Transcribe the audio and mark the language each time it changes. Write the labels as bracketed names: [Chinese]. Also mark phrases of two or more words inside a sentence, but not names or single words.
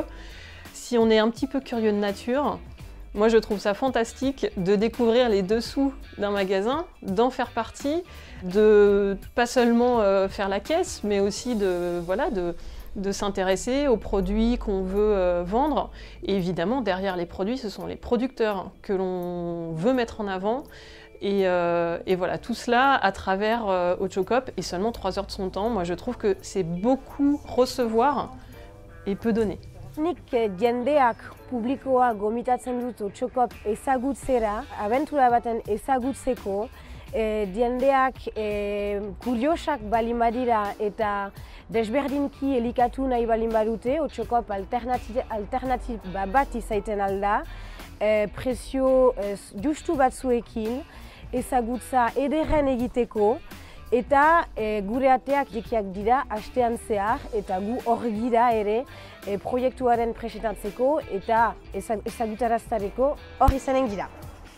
[French] Si on est un petit peu curieux de nature, moi je trouve ça fantastique de découvrir les dessous d'un magasin, d'en faire partie, de pas seulement faire la caisse, mais aussi de s'intéresser aux produits qu'on veut vendre. Et évidemment, derrière les produits, ce sont les producteurs que l'on veut mettre en avant. Et voilà, tout cela à travers Ochocop et seulement 3 heures de son temps. Moi je trouve que c'est beaucoup recevoir et peu donner. [Basque] Nik jendeak publikoa gomitatzen dut Ochocop ezagutzera, abentura baten ezagutzeko, jendeak kuriosak balin badira eta desberdinki elikatu nahi balin badute, Ochocop alternatiba bat izaiten alda, prezio justu batzuekin, ezagutza ederren egiteko, eta gure ateak irekiak dira astean zehar eta gu hor gira ere proiektuaren presentatzeko eta ezagutaraztareko hor izanen gira.